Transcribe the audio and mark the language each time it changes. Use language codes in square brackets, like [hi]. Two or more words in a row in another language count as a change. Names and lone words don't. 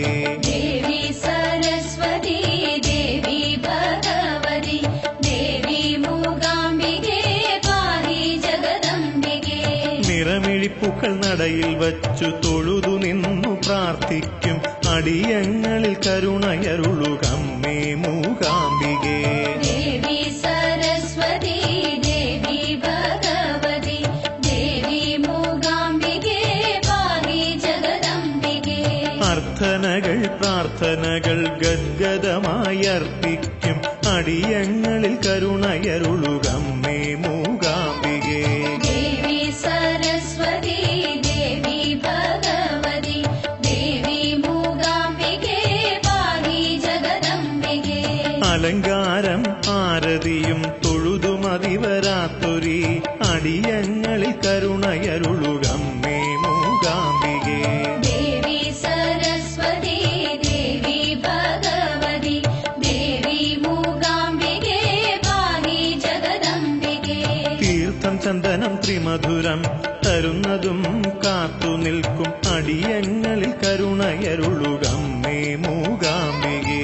[sa] देवी सरस्वती देवी भगवती देवी मूकाम्बिके पाहि जगदम्बिके [ml] നിറമിഴിപ്പൂക്കൾ നടയിൽ വച്ചു തൊഴുതു നിന്നു പ്രാർത്ഥിക്കും അടിയങ്ങളിൽ കരുണയരുളുകമ്മേ മൂകാംബികേ [sa] देवी सरस्वती देवी भगवती देवी मूकाम्बिके पाहि जगदम्बिके [ml] അർത്ഥനകൾ പ്രാർത്ഥനകൾ ഗദ്ഗദമായി അർപ്പിക്കും അടിയങ്ങളിൽ കരുണയരുളുകമ്മേ മൂകാംബികേ [sa] देवी सरस्वती देवी भगवती देवी मूकाम्बिके पाहि जगदम्बिके [ml] അലങ്കാരം ആരതിയും തൊഴുതുമതിവരാത്തൊരി അടിയങ്ങളിൽ കരുണയരുളുകമ്മേ മൂകാംബികേ [sa] देवी सरस्वती देवी भगवती देवी मूकाम्बिके पाहि जगदम्बिके [ml] തീർത്ഥം ചന്ദനം ത്രിമധുരം തരുന്നതും കാത്തു നിൽക്കും അടിയങ്ങളിൽ കരുണയരുളുകമ്മേ മൂകാംബികേ